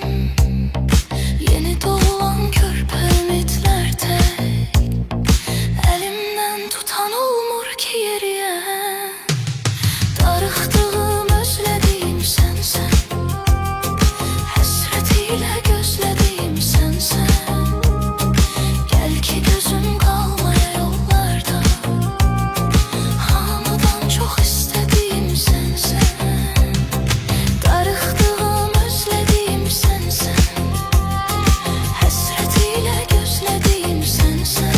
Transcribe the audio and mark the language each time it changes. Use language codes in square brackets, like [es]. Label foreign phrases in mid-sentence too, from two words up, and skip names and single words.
[az] Yeni doğulan körpə ümidlər tək. Əlimdən tutan olmur ki yeriyəm. Darıxdığım, özlədiyim sənsən. [tr] Həsretiyle gözlediğim sensen. Gel ki gözüm kalmaya yollarda. Hamıdan çok istediğim sensen. Darıxdığım, özlediğim sensen. Həsretiyle gözlediğim sensen.